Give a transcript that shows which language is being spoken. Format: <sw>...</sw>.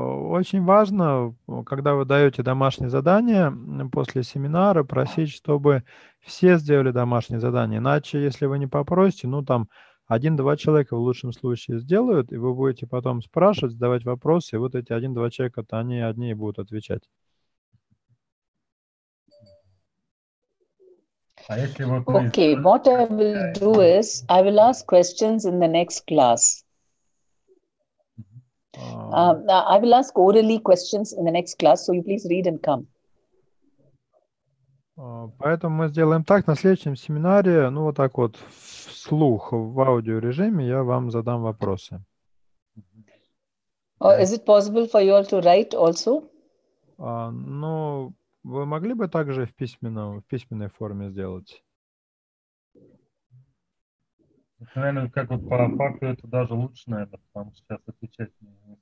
<ru>Очень важно, когда вы даете домашнее задание после семинара, просить, чтобы все сделали домашнее задание. Иначе, если вы не попросите, ну там 1-2 человека в лучшем случае сделают, и вы будете потом спрашивать, задавать вопросы, и вот эти 1-2 человека-то они одни и будут отвечать.</ru> <en>Okay, what I will do is, I will ask questions in the next class. I will ask orally questions in the next class, so you please read and come.</en> <ru>Поэтому мы сделаем так, на следующем семинаре, ну вот так вот, вслух, в аудиорежиме я вам задам вопросы.</ru> <en>Is it possible for you all to write also?</en> <ru>Ну, вы могли бы также в письменной форме сделать? Наверное, как вот по факту это даже лучше, наверное, потому что сейчас отвечать не</ru>